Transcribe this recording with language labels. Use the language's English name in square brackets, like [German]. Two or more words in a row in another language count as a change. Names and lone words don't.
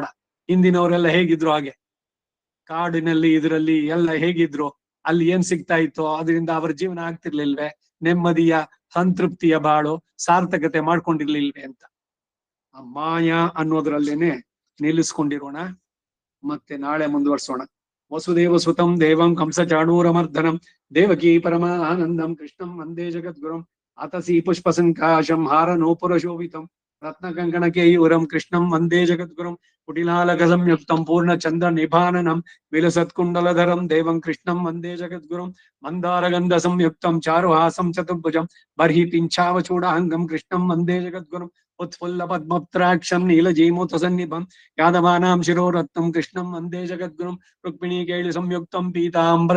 [Kannada] ಹಿಂದಿನವರೆಲ್ಲ ಹೇಗಿದ್ರು ಹಾಗೆ ಕಾಡಿನಲ್ಲಿ ಇದರಲ್ಲಿ ಎಲ್ಲ ಹೇಗಿದ್ರು, ಅಲ್ಲಿ ಏನ್ ಸಿಗ್ತಾ ಇತ್ತೋ ಅದರಿಂದ ಅವರ ಜೀವನ ಆಗ್ತಿರ್ಲಿಲ್ವೇ, ನೆಮ್ಮದಿಯ ಸಂತೃಪ್ತಿಯ ಬಾಳು ಸಾರ್ಥಕತೆ ಮಾಡ್ಕೊಂಡಿರ್ಲಿಲ್ವೇ ಅಂತ. ಆ ಮಾಯಾ ಅನ್ನೋದ್ರಲ್ಲೇನೆ ನಿಲ್ಲಿಸ್ಕೊಂಡಿರೋಣ, ಮತ್ತೆ ನಾಳೆ ಮುಂದುವರ್ಸೋಣ. [Sanskrit] ವಸುದೇವ ಸುತಂ ದೇವಂ ಕಂಸ ಚಾಣೂರಮರ್ದನಂ ದೇವಕೀ ಪರಮ ಆನಂದಂ ಕೃಷ್ಣಂ ವಂದೇ ಜಗದ್ಗುರುಂ ಅತಸಿ ಪುಷ್ಪ ಸಂಕಾಶಂ ಹಾರ ನೂಪುರ ಶೋಭಿತಂ ರತ್ನ ಕಂಕಣ ಕೇಯೂರಂ ಕೃಷ್ಣಂ ವಂದೇ ಜಗದ್ಗುರುಂ ಕುಟಿಲಾಲಕ ಸಂಯುಕ್ತಂ ಪೂರ್ಣ ಚಂದ್ರ ನಿಭಾನನಂ ವಿಲಸತ್ಕುಂಡಲಧರಂ ದೇವಂ ಕೃಷ್ಣಂ ವಂದೇ ಜಗದ್ಗುರುಂ ಮಂದಾರಗಂಧ ಸಂಯುಕ್ತಂ ಚಾರುಹಾಸಂ ಚತುರ್ಭುಜಂ ಬರ್ಹಿ ಪಿಂಚಾವಚೂಡಾಂಗಂ ಕೃಷ್ಣಂ ವಂದೇ ಜಗದ್ಗುರುಂ उत्फुल्ल पद्मप्त्राक्षं नीलजीमूत सन्निभं यादवानां शिरोरत्नं कृष्णं वन्दे जगद्गुरुं रुक्मिणी केळि संयुक्तं पीताम्बर